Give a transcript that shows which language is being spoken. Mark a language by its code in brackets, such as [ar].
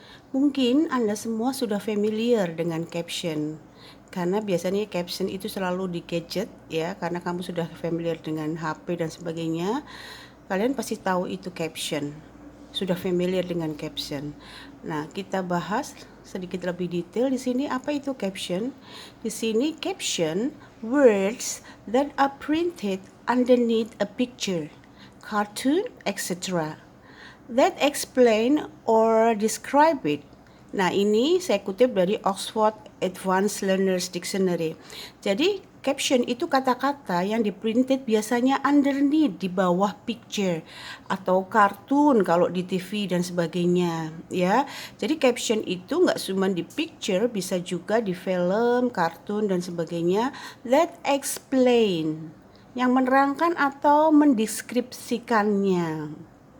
[id] Mungkin Anda semua sudah familiar dengan caption, karena biasanya caption itu selalu di gadget ya, karena kamu sudah familiar dengan HP dan sebagainya. Kalian pasti tahu itu caption, sudah familiar dengan caption. Nah, kita bahas sedikit lebih detail di sini apa itu caption. Di sini [en] caption, words that are printed underneath a picture, cartoon, etc. that explain or describe it. [id] Nah, ini saya kutip dari Oxford Advanced Learners Dictionary. Jadi, caption itu kata-kata yang diprinted biasanya underneath, di bawah picture atau kartun kalau di TV dan sebagainya, ya. Jadi caption itu nggak cuma di picture, bisa juga di film, kartun dan sebagainya, [en] that explain, [id] yang menerangkan atau mendeskripsikannya.